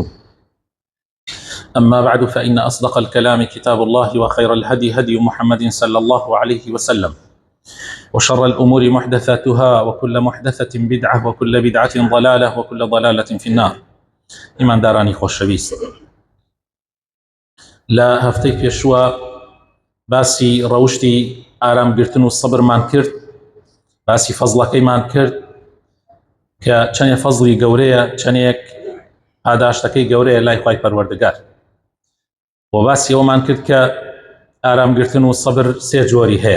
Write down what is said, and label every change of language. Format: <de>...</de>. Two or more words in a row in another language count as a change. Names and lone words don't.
<ar>أما بعد، فإن أصدق الكلام كتاب الله، وخير الهدي هدي محمد صلى الله عليه وسلم، وشر الأمور محدثاتها، وكل محدثة بدعة، وكل بدعة ضلالة، وكل ضلالة في النار.</ar> <ckb>إيمان داراني خوشويست، لا هفتي پێشوە باسی ڕەوشتی ئارامگرتن و سەبرمان کرد، باسی فەزڵەکەیمان کرد کە چەندێک فەزڵی گەورەیە، چەندێک پاداشتەکەی گەورەیە لای خوای پەروەردگار. و باسی ئەومان کرد کە ئارامگرتن و سەبر سێ جۆری هەیە.</ckb>